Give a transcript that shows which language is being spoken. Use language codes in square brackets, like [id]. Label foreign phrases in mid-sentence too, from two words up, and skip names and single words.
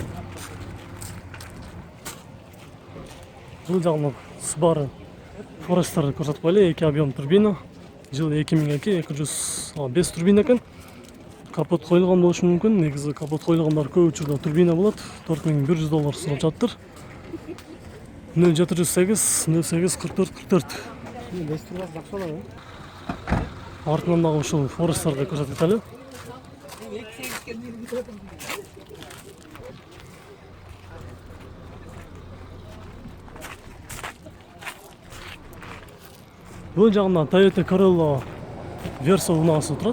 [ky] Бул жагынан Subaru Forester көрсөтүп коелу, 2 объем турбина, жылы 2002, 205 турбина экен. Капот коюлган болушу мүмкүн. Негизи капот коюлгандар көп учурда турбина болот. $4100 сурап жатыр. 0708 08 44 44. Бес турбасы жакшы болот. Артынан дагы ушул Forest'терди көрсөтүп кетели. Бул жагында Toyota Corolla Verso унаасы турат.